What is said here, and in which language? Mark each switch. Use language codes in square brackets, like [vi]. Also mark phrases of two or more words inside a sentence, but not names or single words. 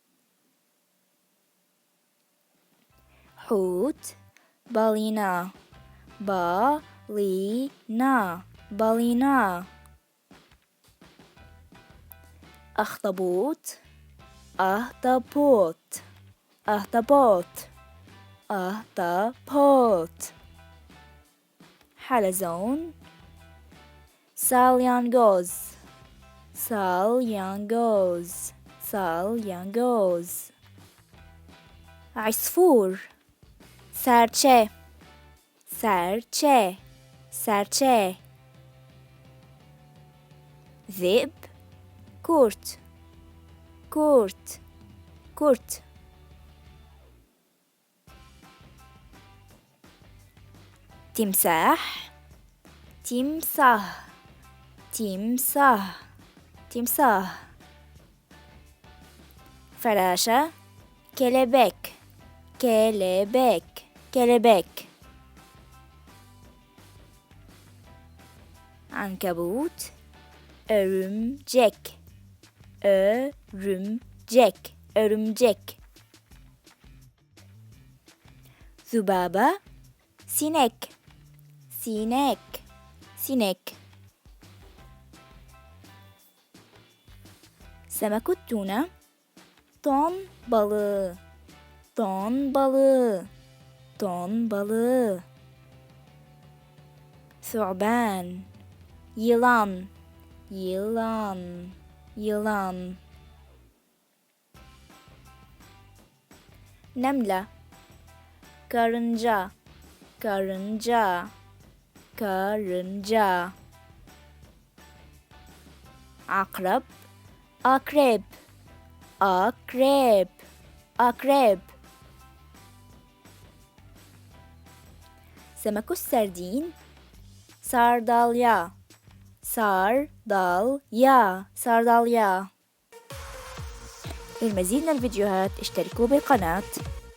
[tr] حوت balina balina balina. أخطبوط ahtapot ahtapot ahtapot. حلزون salyangoz salyangoz salyangoz. عصفور serçe serçe serçe. ذئب kurt kurt kurt. timsah timsah timsah تمساح. فراشة kelebek kelebek kelebek. عنكبوت örümcek örümcek örümcek. ذبابة sinek sinek sinek. [ar] سمك التونة [tr] ton balığı ton balığı ton balığı. ثعبان yılan yılan yılan. نملة karınca karınca karınca. عقرب akrep akrep akrep. [ar] سمك السردين [tr] sardalya sardalya sardalya. [ar] للمزيد من الفيديوهات اشتركوا بالقناة.